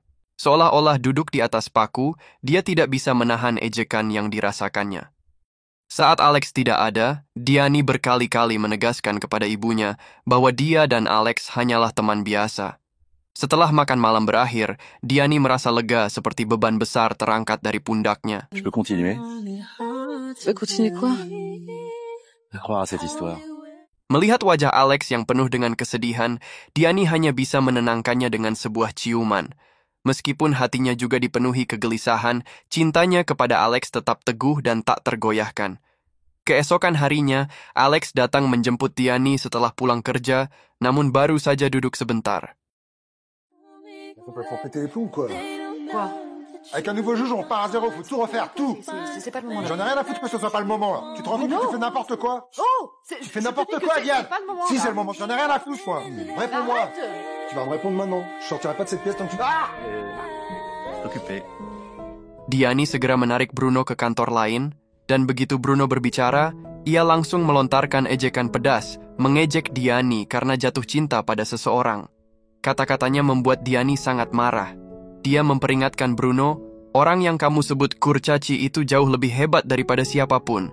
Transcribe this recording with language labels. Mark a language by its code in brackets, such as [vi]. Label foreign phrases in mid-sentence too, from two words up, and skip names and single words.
[id] Seolah-olah duduk di atas paku, dia tidak bisa menahan ejekan yang dirasakannya. Saat Alex tidak ada, Diani berkali-kali menegaskan kepada ibunya bahwa dia dan Alex hanyalah teman biasa. Setelah makan malam berakhir, Diani merasa lega seperti beban besar terangkat dari pundaknya. [fr] Je peux continuer? Continue quoi? À croire à cette histoire. [id] Melihat wajah Alex yang penuh dengan kesedihan, Diani hanya bisa menenangkannya dengan sebuah ciuman. Meskipun hatinya juga dipenuhi kegelisahan, cintanya kepada Alex tetap teguh dan tak tergoyahkan. Keesokan harinya, Alex datang menjemput Diani setelah pulang kerja, namun baru saja duduk sebentar. [fr] Faut péter les plombs, quoi. Quoi? Avec un nouveau juge, on part à zéro, faut tout refaire, tout. C'est pas le moment là. J'en ai rien à foutre que ce soit pas le moment, là. Tu te rends compte que tu fais n'importe quoi? Oh! Tu fais n'importe quoi, Diane! Si, c'est le moment, j'en ai rien à foutre, moi. Réponds-moi. Tu vas me répondre maintenant. Je sortirai pas de cette pièce tant que tu... Ah! Occupé. [id] Diani segera menarik Bruno ke kantor lain, dan begitu Bruno berbicara, ia langsung melontarkan ejekan pedas, mengejek Diani karena jatuh cinta pada seseorang. Kata-katanya membuat Diani sangat marah. Dia memperingatkan Bruno, orang yang kamu sebut kurcaci itu jauh lebih hebat daripada siapapun.